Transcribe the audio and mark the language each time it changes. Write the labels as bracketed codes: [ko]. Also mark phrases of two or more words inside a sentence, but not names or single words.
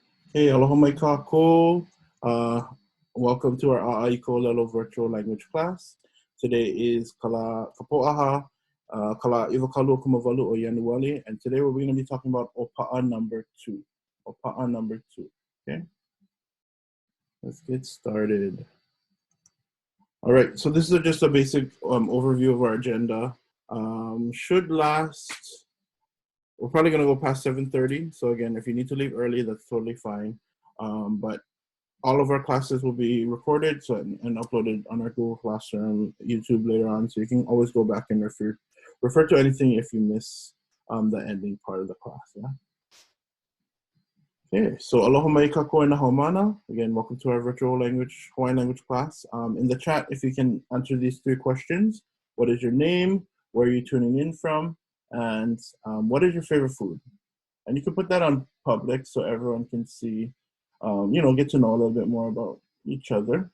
[haw] Hey, aloha mai kākou. [en] Welcome to our ʻAʻA virtual language class. Today is [haw] kala kapo'aha, kala iwakalu kumavalu o Yanuali, [en] and today we're going to be talking about ʻOPAʻa number 2. ʻOPAʻa number 2. Okay, let's get started. All right, so this is just a basic overview of our agenda. Should last. We're probably going to go past 7:30. So again, if you need to leave early, that's totally fine. But all of our classes will be recorded and uploaded on our Google Classroom, YouTube later on. So you can always go back and refer to anything if you miss the ending part of the class. Yeah. Okay, so [haw] aloha mai kākou na haumana. [en] Again, welcome to our virtual Hawaiian language class. In the chat, if you can answer these 3 questions: what is your name? Where are you tuning in from? And what is your favorite food? And you can put that on public so everyone can see, get to know a little bit more about each other.